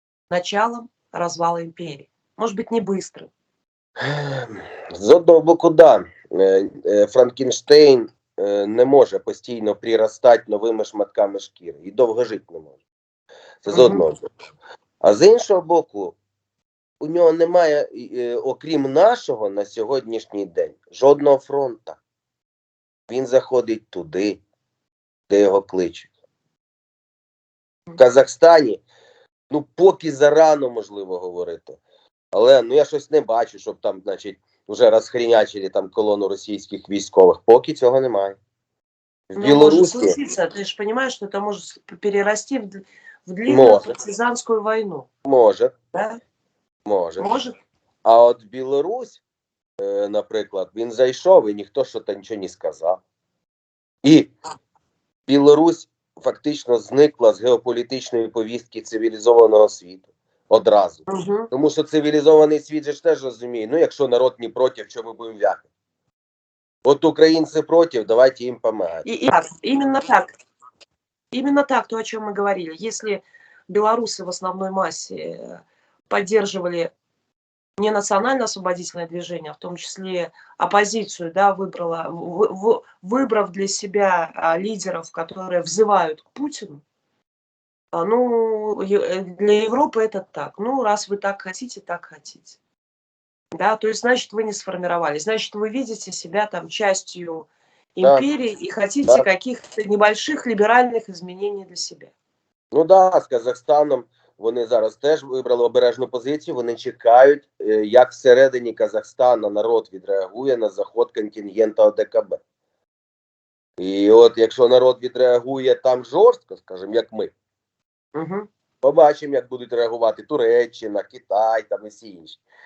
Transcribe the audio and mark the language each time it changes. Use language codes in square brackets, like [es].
[ru] началом развала империи. Может быть, не быстрым. [uk] З одного боку, да, Франкенштейн не може постійно приростати новими шматками шкіри і довго жити не може. Це з одного боку. А з іншого боку, у нього немає, окрім нашого на сьогоднішній день, жодного фронту. Він заходить туди, де його кличуть. В Казахстані, ну, поки зарано, можливо, говорити. Але, ну, я щось не бачу, щоб там, значить, вже розхрінячили там колону російських військових. Поки цього немає. В Ну, Білорусі... [ru] может случиться. Ты же понимаешь, что это может перерасти в длинную партизанскую войну. [uk] Може. [ru] Да? [uk] Може. [ru] Может. [uk] А от Білорусь, наприклад, він зайшов і ніхто що то нічого не сказав. І Білорусь фактично зникла з геополітичної повістки цивілізованого світу. Одразу. Тому що цивілізований світ же ж теж розуміє, ну якщо народ не проти, що ми будемо в'яхати. От українці проти, давайте їм помагати. [ru] Именно так. Именно так, то, о чем мы говорили. Если белорусы в основной массе поддерживали не национально-освободительное движение, а в том числе оппозицию, да, выбрав для себя лидеров, которые взывают к Путину, ну, для Европы это так. Ну, раз вы так хотите, так хотите. Да, то есть, значит, вы не сформировались. Значит, вы видите себя там частью империи и хотите каких-то небольших либеральных изменений для себя. [uk] Ну да, з Казахстаном вони зараз теж вибрали обережну позицію. Вони чекають, як всередині Казахстана народ відреагує на заход контингента ОДКБ. І от якщо народ відреагує там жорстко, скажімо, як ми, побачимо, як будуть реагувати Туреччина, Китай там і всі інші.